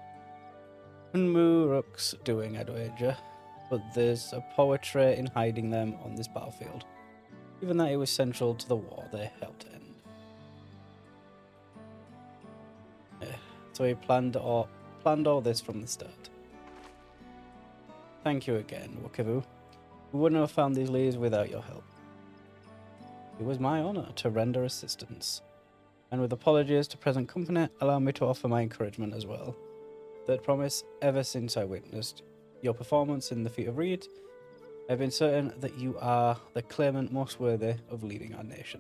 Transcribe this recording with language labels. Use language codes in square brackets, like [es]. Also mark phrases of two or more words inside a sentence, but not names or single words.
[en] Muruk's doing, I'd wager, but there's a poetry in hiding them on this battlefield, given that it was central to the war they helped to end. Yeah, so he planned all this from the start. Thank you again, o-wim-o-weh. We wouldn't have found these leaves without your help. It was my honor to render assistance, and with apologies to present company, allow me to offer my encouragement as well. Third promise, ever since I witnessed your performance in the feat of Reed, I've been certain that you are the claimant most worthy of leading our nation.